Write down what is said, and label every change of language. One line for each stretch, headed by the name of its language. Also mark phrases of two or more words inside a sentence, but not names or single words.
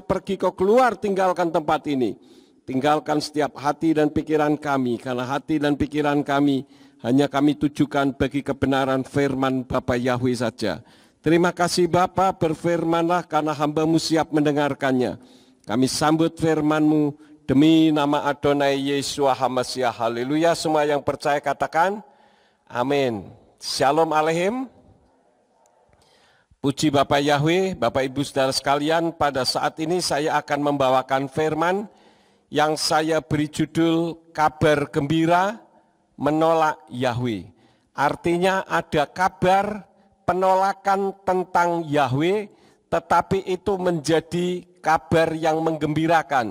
Indonesian: Pergi kau keluar, tinggalkan tempat ini. Tinggalkan setiap hati dan pikiran kami, karena hati dan pikiran kami hanya kami tujukan bagi kebenaran firman Bapa Yahweh saja. Terima kasih Bapa, berfirmanlah karena hamba-Mu siap mendengarkannya. Kami sambut firman-Mu demi nama Adonai Yeshua HaMashiach. Haleluya. Semua yang percaya katakan amin.
Hebrew: שלום עליכם.
Indonesian: Puji Bapak Yahweh, Bapak Ibu Saudara sekalian, pada saat ini saya akan membawakan firman yang saya beri judul kabar gembira menolak Yahweh. Artinya ada kabar penolakan tentang Yahweh, tetapi itu menjadi kabar yang menggembirakan.